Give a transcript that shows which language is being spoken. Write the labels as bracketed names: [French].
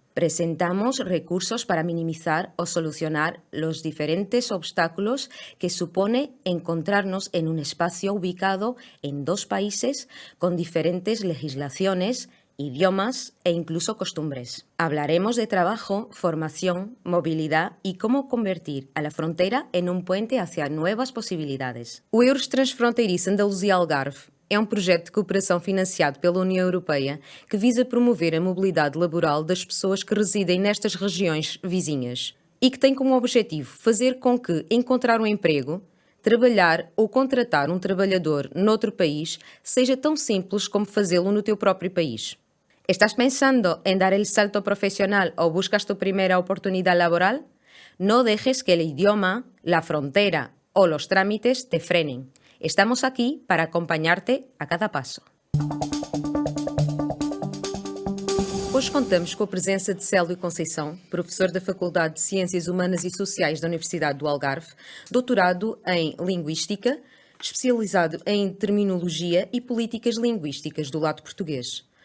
[Spanish] Presentamos recursos para minimizar o solucionar los diferentes obstáculos que supone encontrarnos en un espacio ubicado en dos países con diferentes legislaciones, idiomas e incluso costumbres. Hablaremos de trabajo, formación, movilidad y cómo convertir a la frontera en un puente hacia nuevas possibilidades. [Portuguese] O EURES Transfronteiriço Andaluzia-Algarve é um projeto de cooperação financiado pela União Europeia que visa promover a mobilidade laboral das pessoas que residem nestas regiões vizinhas e que tem como objetivo fazer com que encontrar um emprego, trabalhar ou contratar um trabalhador noutro país seja tão simples como fazê-lo no teu próprio país. [Spanish] ¿Estás pensando en dar el salto profesional o buscas tu primera oportunidad laboral? No dejes que el idioma, la frontera o los trámites te frenen. Estamos aquí para acompañarte a cada passo. [Portuguese] Hoje contamos com a presença de Célio Conceição, professor da Faculdade de Ciências Humanas e Sociais da Universidade do Algarve, doutorado em Linguística, especializado em Terminologia e Políticas Linguísticas do lado português.